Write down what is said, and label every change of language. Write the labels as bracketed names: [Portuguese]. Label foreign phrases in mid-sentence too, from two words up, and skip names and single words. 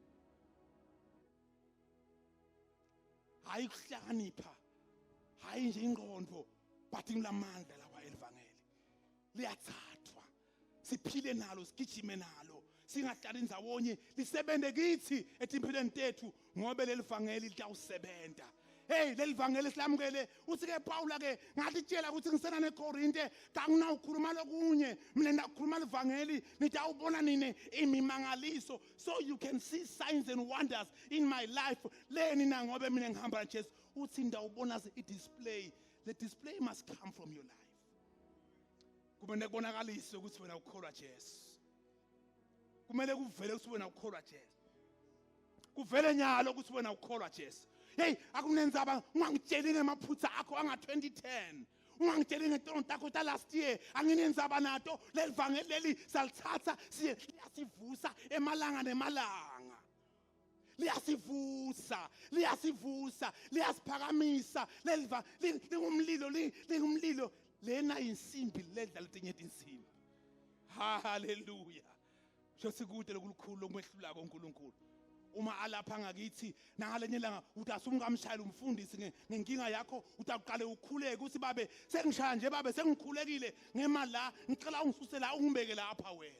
[Swati] Hayi kuhlakanipha hayi nje ingqondo but ngilamandla lawa elivangeli liyathathwa siphile nalo sigijime nalo singahlali indawonye lisebenze kithi etimpilweni tethu ngoba leli vangeli litawusebenza. Hey leli vangeli silamukele uthi ke Paula ke ngatitshela ukuthi ngisena neKorinte kanginawukhuluma lokunye mina ndakhuluma livangeli nitawubona nini imimangaliso [English] so you can see signs and wonders in my life. [Swati] Leni na ngoba mina ngihamba naJesu uthi ndawubona i-display. [English] The display must come from your life. [Swati] Kumele kubonakalise ukuthi wena ukholwa Jesu. Kumele kuvele ukuthi wena ukholwa Jesu. Kuvele nyalo ukuthi wena ukholwa Jesu. Hey, akunenzaba ungangitsheli ngemaphutha akho anga 2010. Ungangitsheli ngetonto takho ta [English] last year. [Swati] Anginenzaba nato leli vangeli leli salithatha siyasivusa emalanga nemalanga. Liyasivusa liyasiphakamisa lingumlilo lena insimbi ledla letinye insimbi. Hallelujah. Shosikude lokulukhulu lokwehlula koNkulunkulu. Uma alapha ngakithi nangalenye langa uthi asumngamshayela umfundisi ngenkinga yakho utaqale ukhuleke uthi babe sengishaya nje babe sengikhulekile ngemali la ngicela ungisuse la ungibeke lapha wena.